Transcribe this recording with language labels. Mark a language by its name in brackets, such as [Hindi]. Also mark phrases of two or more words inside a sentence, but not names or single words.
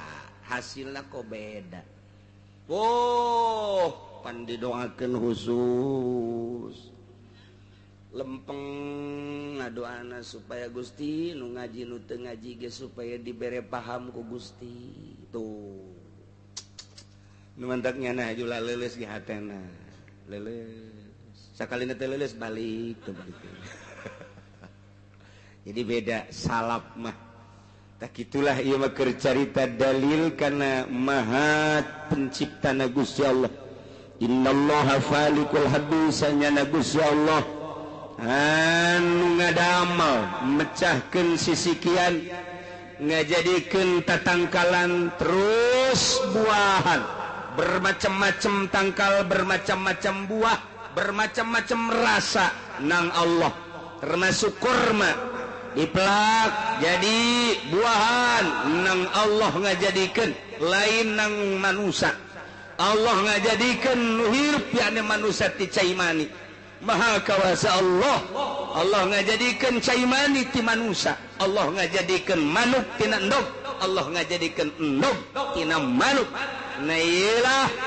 [Sundanese] pan didoakeun khusus lempeng ngadoana supaya Gusti nu ngaji nu teu ngaji ge supaya dibere paham ku Gusti tuh nu mantak nyana hajula leuleus ge hatena leuleus sakalina teu leuleus balik tuh begitu jadi beda salap mah tak itulah ieu mah keur carita dalil kana maha penciptana Gusti Allah [Arabic] إن الله فالق الحب [Sundanese] sanyana Gusti Allah anu ngadamel mecahkeun sisikian ngajadikeun tatangkalan terus buahan bermacam-macam tangkal bermacam-macam buah bermacam-macam rasa nang Allah termasuk kurma diplak jadi buahan nang Allah ngajadikeun lain nang manusia Allah ngajadikeun nu hirup yakni manusia ti cai mani maha kawasa Allah ngajadikeun cai mani ti manusia Allah ngajadikeun manuk tina endog Allah ngajadikeun endog tina manuk na ieulah